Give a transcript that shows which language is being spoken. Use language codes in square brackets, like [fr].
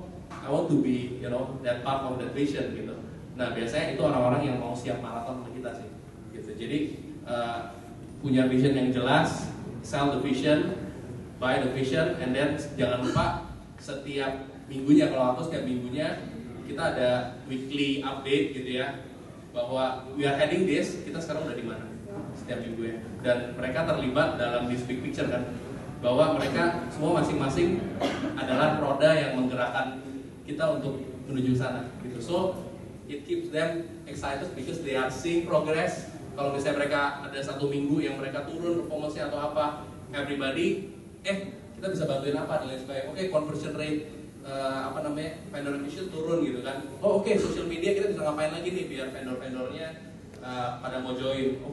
[en] I want to be that part of that vision gitu. [id] Nah biasanya itu orang-orang yang mau siap maraton sama kita sih gitu. Jadi punya vision yang jelas, [en] sell the vision, buy the vision, and then [id] jangan lupa setiap minggunya, kalau aku setiap minggunya kita ada weekly update gitu ya, bahwa [en] we are heading this, [id] kita sekarang udah di mana setiap minggu ya, dan mereka terlibat dalam [en] this big picture [id] kan, bahwa mereka semua masing-masing adalah roda yang menggerakkan kita untuk menuju sana gitu. [en] So it keeps them excited because they are seeing progress. [id] Kalau misalnya mereka ada satu minggu yang mereka turun performance-nya atau apa, everybody kita bisa bantuin apa dan lain sebagainya. Oke, conversion rate vendor acquisition turun gitu kan. Social media kita bisa ngapain lagi nih biar vendor-vendornya pada mau join.